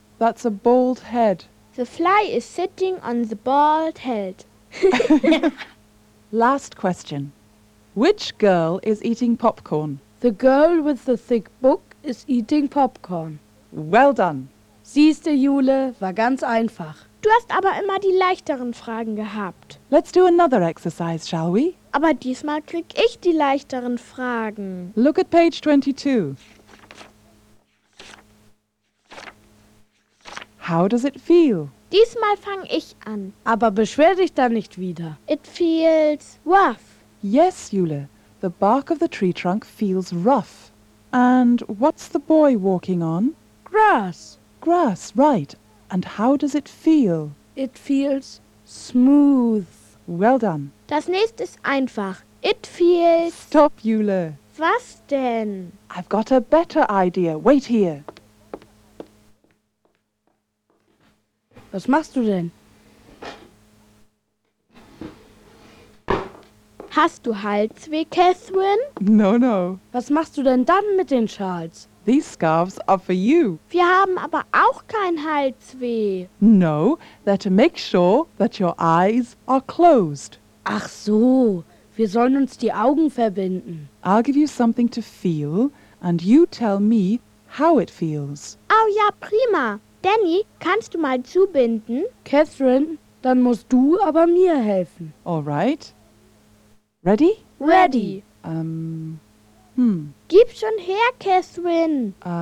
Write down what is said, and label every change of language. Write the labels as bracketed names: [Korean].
[English] That's a bald head. The fly is sitting on the bald head. Last question. Which girl is eating popcorn? The girl with the thick book is eating popcorn. Well done. [German] Siehste, Jule, war ganz einfach. Du hast aber immer die leichteren Fragen gehabt. [English] Let's do another exercise, shall we? [German] Aber diesmal krieg ich die leichteren Fragen. [English] Look at page 22. How does it feel? [German] Diesmal fang ich an. Aber beschwer dich da nicht wieder. [English] It feels rough. Yes, Jule. The bark of the tree trunk feels rough. And what's the boy walking on? Grass. Grass, right. And how does it feel? It feels smooth. Well done. [German] Das nächste ist einfach. [English] It feels... Stop, Jule. [German] Was denn? [English] I've got a better idea. Wait here. [German] Was machst du denn? Hast du Halsweh, Catherine? [English] No, no. [German] Was machst du denn dann mit den Schals? [English] These scarves are for you. [German] Wir haben aber auch kein Halsweh. [English] No, they're to make sure that your eyes are closed. [German] Ach so, wir sollen uns die Augen verbinden. [English] I'll give you something to feel and you tell me how it feels. [German] Oh ja, prima. Danny, kannst du mal zubinden? Catherine, dann musst du aber mir helfen. [English] All right. Ready? Ready. [German] Gib schon her, Catherine.